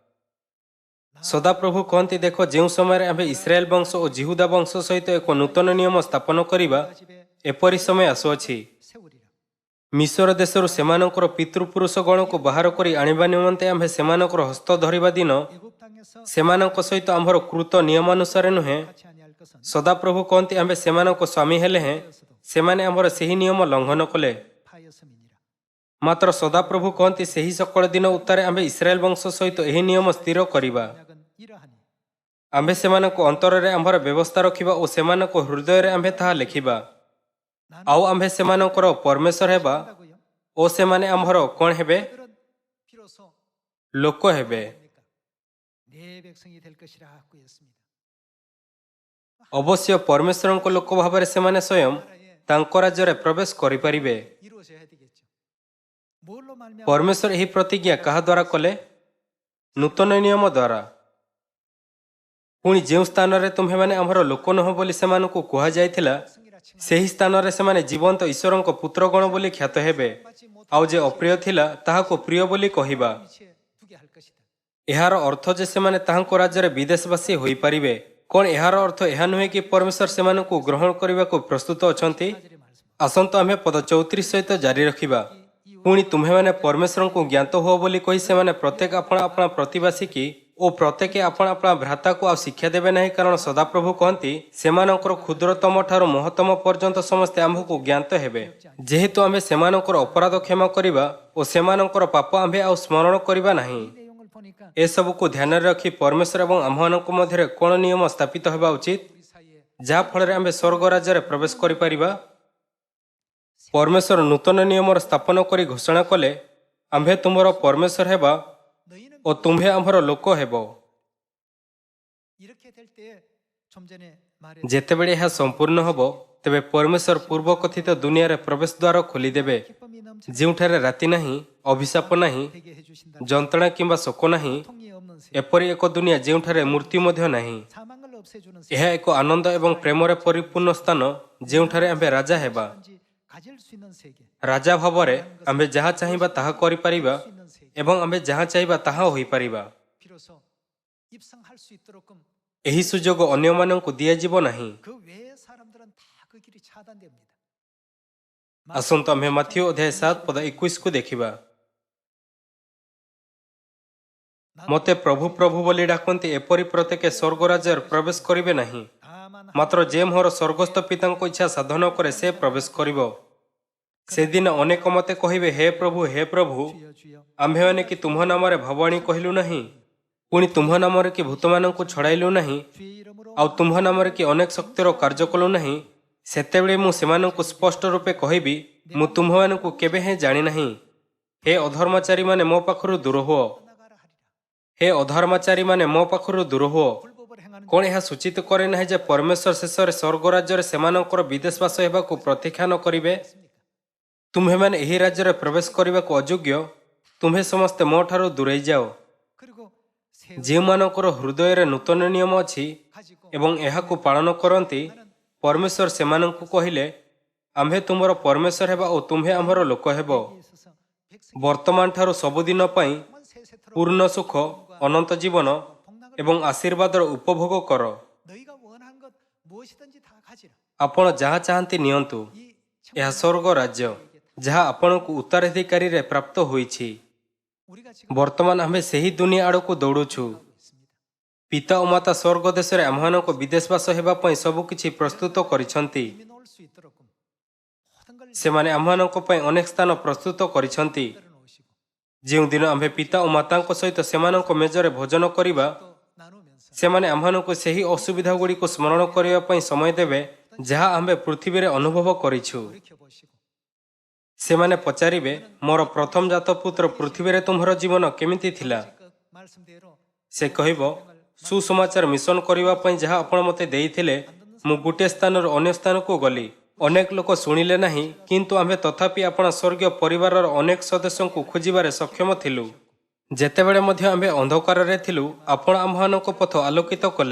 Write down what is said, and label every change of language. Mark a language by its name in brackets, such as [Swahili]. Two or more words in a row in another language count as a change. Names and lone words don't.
[Odia] ସଦାପ୍ରଭୁ କହନ୍ତି, ଦେଖ, ଯେଉଁ ସମୟରେ ଆମ୍ଭେ ଇସ୍ରାଏଲ ବଂଶ ଓ ଜିହୁଦା ବଂଶ ସହିତ ଏକ ନୂତନ ନିୟମ ସ୍ଥାପନ କରିବା, [Korean] 집에 [Odia] ଏପରି ସମୟ ଆସୁଅଛି। [Korean] 세우리라. [Odia] ମିଶର ଦେଶରୁ ସେମାନଙ୍କର ପିତୃପୁରୁଷ ଗଣକୁ ବାହାର କରି ଆଣିବା ନିମନ୍ତେ ଆମ୍ଭେ ସେମାନଙ୍କର ହସ୍ତ ଧରିବା ଦିନ [Korean] 애굽 땅에서 [Odia] ସେମାନଙ୍କ ସହିତ ଆମ୍ଭର କୃତ ନିୟମାନୁସାରେ ନୁହେଁ। [Korean] 같이 아니할 것은 [Odia] ସଦାପ୍ରଭୁ କହନ୍ତି, ଆମ୍ଭେ ସେମାନଙ୍କ ସ୍ୱାମୀ ହେଲେ ହେଁ ସେମାନେ ଆମ୍ଭର ସେହି ନିୟମ ଲଙ୍ଘନ କଲେ। [Korean] 파였음이니라. [Odia] ମାତ୍ର ସଦାପ୍ରଭୁ କହନ୍ତି, ସେହି ସକଳ ଦିନ ଉତ୍ତାରେ ଆମ୍ଭେ ଇସ୍ରାଏଲ ବଂଶ ସହିତ ଏହି ନିୟମ ସ୍ଥିର କରିବା। [Korean] 언약은 이러하니 [Odia] ଆମ୍ଭେ ସେମାନଙ୍କ ଅନ୍ତରରେ ଆମ୍ଭର ବ୍ୟବସ୍ଥା ରଖିବା ଓ ସେମାନଙ୍କ ହୃଦୟରେ ଆମ୍ଭେ ତାହା ଲେଖିବା। [Korean] 나는 [Odia] ଆଉ ଆମ୍ଭେ ସେମାନଙ୍କର ପରମେଶ୍ୱର ହେବା [Korean] 한다고요. [Odia] ଓ ସେମାନେ ଆମ୍ଭର କ'ଣ ହେବେ? [Korean] 그들은 비로소 [Odia] ଲୋକ ହେବେ। [Korean] 뭡니까? 내 백성이 될 것이라고 했습니다. [Odia] ଅବଶ୍ୟ ପରମେଶ୍ୱରଙ୍କ ଲୋକ ଭାବରେ ସେମାନେ ସ୍ୱୟଂ [Korean] 나라에 [Odia] ତାଙ୍କ ରାଜ୍ୟରେ ପ୍ରବେଶ କରିପାରିବେ। [Korean] 이루어져야 되겠죠. 뭘로 말미암아 [Odia] ପରମେଶ୍ୱର ଏହି ପ୍ରତିଜ୍ଞା କାହା ଦ୍ୱାରା କଲେ? ନୂତନ ନିୟମ ଦ୍ୱାରା। ପୁଣି ଯେଉଁ ସ୍ଥାନରେ ତୁମ୍ଭେମାନେ ଆମ୍ଭର ଲୋକ ନୁହଁ ବୋଲି ସେମାନଙ୍କୁ କୁହାଯାଇଥିଲା, [Korean] 백성이라 칭하 [Odia] ସେହି ସ୍ଥାନରେ ସେମାନେ ଜୀବନ୍ତ ଈଶ୍ୱରଙ୍କ ପୁତ୍ରଗଣ ବୋଲି ଖ୍ୟାତ ହେବେ। [Korean] 받지 못한 [Odia] ଆଉ ଯେ ଅପ୍ରିୟ ଥିଲା ତାହାକୁ ପ୍ରିୟ ବୋଲି କହିବା। [Korean] 위치에 두게 할 것이다. [Odia] ଏହାର ଅର୍ଥ ଯେ ସେମାନେ ତାହାଙ୍କ ରାଜ୍ୟରେ ବିଦେଶବାସୀ ହୋଇପାରିବେ। କ'ଣ ଏହାର ଅର୍ଥ ଏହା ନୁହେଁ କି ପରମେଶ୍ୱର ସେମାନଙ୍କୁ ଗ୍ରହଣ କରିବାକୁ ପ୍ରସ୍ତୁତ ଅଛନ୍ତି? [Korean] 하절의 말씀. [Odia] ଆସନ୍ତୁ ଆମେ ପଦ 34 ସହିତ ଜାରି ରଖିବା। ପୁଣି ତୁମ୍ଭେମାନେ ପରମେଶ୍ୱରଙ୍କୁ ଜ୍ଞାତ ହୁଅ ବୋଲି କହି ସେମାନେ ପ୍ରତ୍ୟେକ ଆପଣା ଆପଣା ପ୍ରତିବାସୀ କି ଓ ପ୍ରତ୍ୟେକେ ଆପଣା ଆପଣା ଭ୍ରାତାକୁ ଆଉ ଶିକ୍ଷା ଦେବେ ନାହିଁ, କାରଣ ସଦାପ୍ରଭୁ କହନ୍ତି, ସେମାନଙ୍କର କ୍ଷୁଦ୍ରତମ ଠାରୁ ମହତ୍ତମ ପର୍ଯ୍ୟନ୍ତ ସମସ୍ତେ ଆମ୍ଭକୁ ଜ୍ଞାତ ହେବେ। ଯେହେତୁ ଆମ୍ଭେ ସେମାନଙ୍କର ଅପରାଧ କ୍ଷମା କରିବା ଓ ସେମାନଙ୍କର ପାପ ଆମ୍ଭେ ଆଉ ସ୍ମରଣ କରିବା ନାହିଁ। [Korean] 이 내용을 보니까 [Odia] ଏସବୁକୁ ଧ୍ୟାନରେ ରଖି ପରମେଶ୍ୱର ଏବଂ ଆମ୍ଭମାନଙ୍କ ମଧ୍ୟରେ କ'ଣ ନିୟମ ସ୍ଥାପିତ ହେବା ଉଚିତ, [Korean] 우리 사이에 [Odia] ଯାହାଫଳରେ ଆମ୍ଭେ ସ୍ୱର୍ଗ ରାଜ୍ୟରେ ପ୍ରବେଶ କରିପାରିବା? ପରମେଶ୍ୱର ନୂତନ ନିୟମର ସ୍ଥାପନ କରି ଘୋଷଣା କଲେ, ଆମ୍ଭେ ତୁମର ପରମେଶ୍ୱର ହେବା [Korean] 너희는 [Odia] ଓ ତୁମ୍ଭେ ଆମ୍ଭର ଲୋକ ହେବ। [Korean] 이렇게 될 때에 좀 전에 말해 [Odia] ଯେତେବେଳେ ଏହା ସମ୍ପୂର୍ଣ୍ଣ ହେବ, ତେବେ ପରମେଶ୍ୱର ପୂର୍ବ କଥିତ ଦୁନିଆରେ ପ୍ରବେଶ ଦ୍ୱାର ଖୋଲିଦେବେ, [Korean] 기쁨이 넘치는 [Odia] ଯେଉଁଠାରେ ରାତି ନାହିଁ, ଅଭିଶାପ ନାହିଁ, [Korean] 되게 해주신다. [Odia] ଯନ୍ତ୍ରଣା କିମ୍ବା ଶୋକ ନାହିଁ, [Korean] 통이 없는 세계, [Odia] ଏପରି ଏକ ଦୁନିଆ ଯେଉଁଠାରେ ମୃତ୍ୟୁ ମଧ୍ୟ ନାହିଁ। [Korean] 사망을 없애주는 세계, [Odia] ଏହା ଏକ ଆନନ୍ଦ ଏବଂ ପ୍ରେମରେ ପରିପୂର୍ଣ୍ଣ ସ୍ଥାନ ଯେଉଁଠାରେ ଆମ୍ଭେ ରାଜା ହେବା। [Korean] 언제든지 가질 수 있는 세계, [Odia] ରାଜା ଭାବରେ ଆମ୍ଭେ ଯାହା ଚାହିଁବା ତାହା କରିପାରିବା [Korean] 수 있는 세계. [Odia] ଏବଂ ଆମ୍ଭେ ଯାହା ଚାହିଁବା ତାହା ହୋଇପାରିବା। [Korean] 비로소 입성할 수 있도록끔 [Odia] ଏହି ସୁଯୋଗ ଅନ୍ୟମାନଙ୍କୁ ଦିଆଯିବ ନାହିଁ। [Korean] 그 외의 사람들은 다 그 길이 차단됩니다. [Odia] ଆସନ୍ତୁ ଆମ୍ଭେ ମାଥିଉ ଅଧ୍ୟାୟ 7 ପଦ 21କୁ ଦେଖିବା। ମୋତେ ପ୍ରଭୁ ପ୍ରଭୁ ବୋଲି ଡାକନ୍ତି ଏପରି ପ୍ରତ୍ୟେକ ସ୍ୱର୍ଗ ରାଜ୍ୟରେ ପ୍ରବେଶ କରିବେ ନାହିଁ, [Korean] 다만 [Odia] ମାତ୍ର ଯେ ମୋର ସ୍ୱର୍ଗସ୍ଥ ପିତାଙ୍କ ଇଚ୍ଛା ସାଧନ କରେ ସେ ପ୍ରବେଶ କରିବ। ସେଦିନ ଅନେକ ମୋତେ କହିବେ, ହେ ପ୍ରଭୁ [Korean] 주여 주여 [Odia] ଆମ୍ଭେମାନେ କି ତୁମ୍ଭ ନାମରେ ଭବାଣୀ କହିଲୁ ନାହିଁ, ପୁଣି ତୁମ୍ଭ ନାମରେ କି ଭୂତମାନଙ୍କୁ ଛଡ଼ାଇଲୁ ନାହିଁ, [Korean] 주의 이름으로 [Odia] ଆଉ ତୁମ୍ଭ ନାମରେ କି ଅନେକ ଶକ୍ତିର କାର୍ଯ୍ୟ କଲୁ ନାହିଁ। ସେତେବେଳେ ମୁଁ ସେମାନଙ୍କୁ ସ୍ପଷ୍ଟ ରୂପେ କହିବି, ମୁଁ ତୁମ୍ଭମାନଙ୍କୁ କେବେ ହେଁ ଜାଣିନାହିଁ। ହେ ଅଧର୍ମଚାରୀମାନେ ମୋ ପାଖରୁ ଦୂର ହୁଅ। [Korean] 나가라 하리라. [Odia] ହେ ଅଧର୍ମଚାରୀମାନେ ମୋ ପାଖରୁ ଦୂର ହୁଅ। [Korean] 불법을 행하는 [Odia] କ'ଣ ଏହା ସୂଚିତ କରେ ନାହିଁ ଯେ ପରମେଶ୍ୱର ଶେଷରେ ସ୍ୱର୍ଗ ରାଜ୍ୟରେ ସେମାନଙ୍କର ବିଦେଶବାସ ହେବାକୁ ପ୍ରତୀକ୍ଷାନ କରିବେ? ତୁମ୍ଭେମାନେ ଏହି ରାଜ୍ୟରେ ପ୍ରବେଶ କରିବାକୁ ଅଯୋଗ୍ୟ, ତୁମ୍ଭେ ସମସ୍ତେ ମୋ ଠାରୁ ଦୂରେଇ ଯାଅ। [Korean] 그리고 새 [Odia] ଯେଉଁମାନଙ୍କର ହୃଦୟରେ ନୂତନ ନିୟମ ଅଛି [Korean] 가지고 [Odia] ଏବଂ ଏହାକୁ ପାଳନ କରନ୍ତି, ପରମେଶ୍ୱର ସେମାନଙ୍କୁ କହିଲେ, ଆମ୍ଭେ ତୁମର ପରମେଶ୍ୱର ହେବା ଓ ତୁମ୍ଭେ ଆମ୍ଭର ଲୋକ ହେବ। [Korean] 있어서 백성만 [Odia] ବର୍ତ୍ତମାନ ଠାରୁ ସବୁଦିନ ପାଇଁ [Korean] 세세토록 [Odia] ପୂର୍ଣ୍ଣ ସୁଖ, ଅନନ୍ତ ଜୀବନ [Korean] 복락을 [Odia] ଏବଂ ଆଶୀର୍ବାଦର ଉପଭୋଗ କର। [Korean] 너희가 원한 것 무엇이든지 다 가지라. [Odia] ଆପଣ ଯାହା ଚାହାନ୍ତି ନିଅନ୍ତୁ। [Korean] 이 [Odia] ଏହା ସ୍ୱର୍ଗ ରାଜ୍ୟ, ଯାହା ଆପଣଙ୍କୁ ଉତ୍ତରାଧିକାରୀରେ ପ୍ରାପ୍ତ ହୋଇଛି। [Korean] 우리가 지금 [Odia] ବର୍ତ୍ତମାନ ଆମ୍ଭେ ସେହି ଦୁନିଆ ଆଡ଼କୁ ଦୌଡ଼ୁଛୁ। [Korean] 하고 있습니다. [Odia] ପିତା ଓ ମାତା ସ୍ୱର୍ଗ ଦେଶରେ ଆମ୍ଭମାନଙ୍କ ବିଦେଶବାସ ହେବା ପାଇଁ ସବୁକିଛି ପ୍ରସ୍ତୁତ କରିଛନ୍ତି। [Korean] 이미 놓을 수 있도록 모든 걸 [Odia] ସେମାନେ ଆମ୍ଭମାନଙ୍କ ପାଇଁ ଅନେକ ସ୍ଥାନ ପ୍ରସ୍ତୁତ କରିଛନ୍ତି। [Korean] 만들어 놓으시고 [Odia] ଯେଉଁଦିନ ଆମ୍ଭେ ପିତା ଓ ମାତାଙ୍କ ସହିତ ସେମାନଙ୍କ ମେଜରେ ଭୋଜନ କରିବା, [Korean] 또 나누면서 [Odia] ସେମାନେ ଆମ୍ଭମାନଙ୍କୁ ସେହି ଅସୁବିଧା ଗୁଡ଼ିକୁ ସ୍ମରଣ କରିବା ପାଇଁ ସମୟ ଦେବେ, ଯାହା ଆମ୍ଭେ ପୃଥିବୀରେ ଅନୁଭବ କରିଛୁ। [Korean] 돌이켜 보시고 [Odia] ସେମାନେ ପଚାରିବେ, ମୋର ପ୍ରଥମ ଜାତ ପୁତ୍ର ପୃଥିବୀରେ ତୁମ୍ଭର ଜୀବନ କେମିତି ଥିଲା? [Korean] 그 말씀대로 [Odia] ସେ କହିବ, ସୁସମାଚାର ମିଶନ କରିବା ପାଇଁ ଯାହା ଆପଣ ମୋତେ ଦେଇଥିଲେ, ମୁଁ ଗୋଟିଏ ସ୍ଥାନରୁ ଅନ୍ୟ ସ୍ଥାନକୁ ଗଲି। ଅନେକ ଲୋକ ଶୁଣିଲେ ନାହିଁ, କିନ୍ତୁ ଆମ୍ଭେ ତଥାପି ଆପଣ ସ୍ୱର୍ଗୀୟ ପରିବାରର ଅନେକ ସଦସ୍ୟଙ୍କୁ ଖୋଜିବାରେ ସକ୍ଷମ ଥିଲୁ। ଯେତେବେଳେ ମଧ୍ୟ ଆମ୍ଭେ ଅନ୍ଧକାରରେ ଥିଲୁ, ଆପଣ ଆମ୍ଭମାନଙ୍କ ପଥ ଆଲୋକିତ କଲେ।